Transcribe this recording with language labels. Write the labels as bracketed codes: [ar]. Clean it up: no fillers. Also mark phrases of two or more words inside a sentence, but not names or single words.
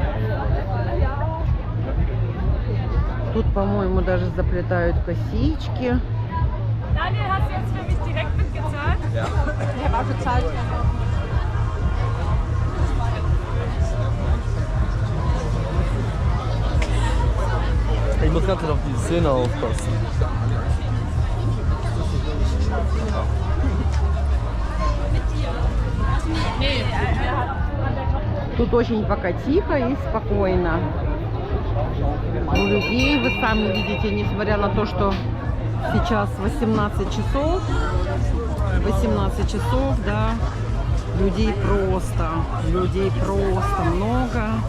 [ru] Тут, по-моему, даже заплетают косички. [de] Daniel, hast du jetzt für mich direkt mitgezahlt? Ja. Ich habe auch gezahlt. Ich muss ganz auf die Szene aufpassen. [ru] Тут очень пока тихо и спокойно. У людей, вы сами видите, несмотря на то, что сейчас 18 часов, да, людей просто много.